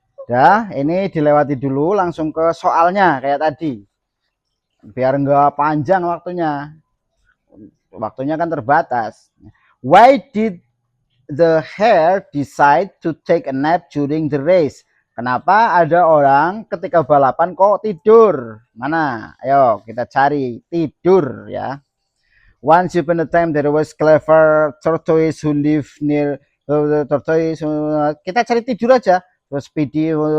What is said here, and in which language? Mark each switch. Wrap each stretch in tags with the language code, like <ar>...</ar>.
<id>Dah, ini dilewati dulu langsung ke soalnya kayak tadi. Biar nggak panjang waktunya. Waktunya kan terbatas.</id> <en>Why did the hare decide to take a nap during the race?</en> <id>Kenapa ada orang ketika balapan kok tidur? Mana? Ayo kita cari tidur ya.</id> <en>Once upon a time there was clever tortoise who live near the tortoise.</en> <id>Kita cari tidur aja. Terus speedy.</id>